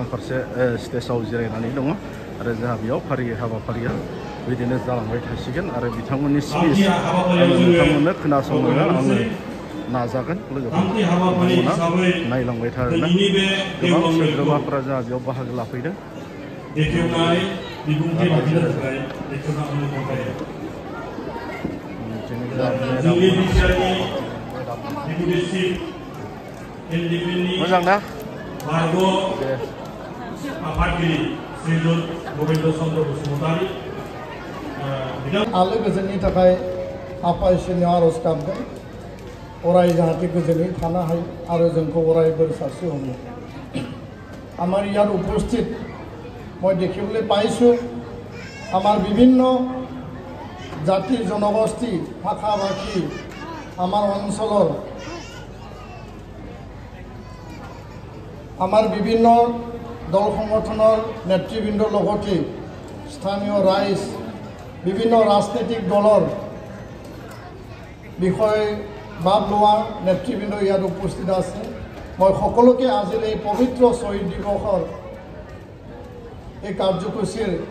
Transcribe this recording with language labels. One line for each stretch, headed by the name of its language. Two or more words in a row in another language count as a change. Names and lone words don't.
Bodo: फारसे स्टेजाव जिरायनानै दङ आरो जोंहा बेयाव फारियै हाबाफारिया बिदिनो जालांबाय थासिगोन आरो बिथांमोननि स्पिच नोंथांमोननो खोनासंनो आङो नाजागोन लोगोफोर नोंथांमोना नायलांबाय था आरोना गोबां सोद्रोमाफोरा जोंहा बेयाव बाहागो लाफैदों मोजां ना आलो गोजोननि थाखाय आफा इसोरनियाव आर'ज गाबदों अराय जाहाथे गोजोनै थानो हायो आरो जोंखौ अराय बोर सारस्रि हरो
Assamese: আমাৰ ইয়াত উপস্থিত মই দেখিবলৈ পাইছোঁ আমাৰ বিভিন্ন জাতি জনগোষ্ঠী ভাষা ভাষী আমাৰ অঞ্চলৰ আমাৰ বিভিন্ন দল সংগঠনৰ নেতৃবৃন্দৰ লগতে স্থানীয় ৰাইজ বিভিন্ন ৰাজনৈতিক দলৰ বিষয়ে ভাব লোৱা নেতৃবৃন্দ ইয়াত উপস্থিত আছে মই সকলোকে আজিৰ এই পবিত্ৰ শ্বহীদ দিৱসৰ এই কাৰ্যসূচীৰ